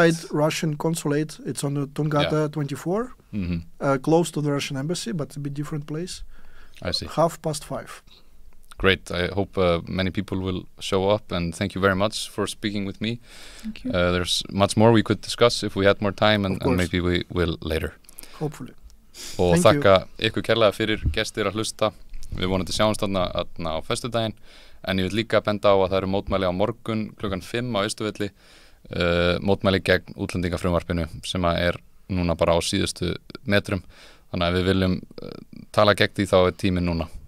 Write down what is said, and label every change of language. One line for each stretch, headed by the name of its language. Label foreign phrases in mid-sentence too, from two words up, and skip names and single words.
English: outside Russian consulate. It's on the Tungata 24, close to the Russian embassy, but a bit different place. I see. 5:30. Great. I hope many people will show up, and thank you very much for speaking with me. Thank you. There's much more we could discuss if we had more time, and maybe we will later. Hopefully.
Icelandic: Og þakka ykkur kærlega fyrir gestir að hlusta. Við vonandi sjáumst þarna á föstudaginn, en ég vil líka benda á að það eru mótmæli á morgun klukkan 5 á Austurvelli, mótmæli gegn útlendingafrumvarpinu sem er núna bara á síðustu metrum. Þannig að við viljum tala gegn því, þá er tíminn núna.